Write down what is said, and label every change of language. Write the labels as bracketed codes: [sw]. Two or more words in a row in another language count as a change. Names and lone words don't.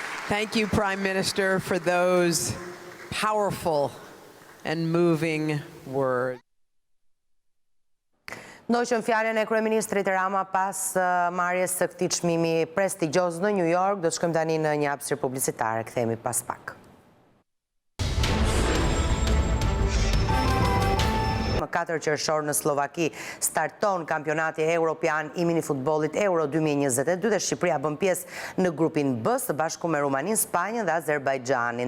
[en] Thank you, Prime Minister, for those powerful and moving words. [sq] Ndoqën fjalën e kryeministrit Rama pas marrjes së këtij çmimi prestigjioz në New York, do të shkojmë tani në një hapësirë publicitare, kthehemi pas pak. Më 4 qershor në Slovaki starton kampionati evropian i minifutbollit Euro 2022 dhe Shqipëria bën pjesë në grupin B së bashku me Rumaninë, Spanjën dhe Azerbajxhanin.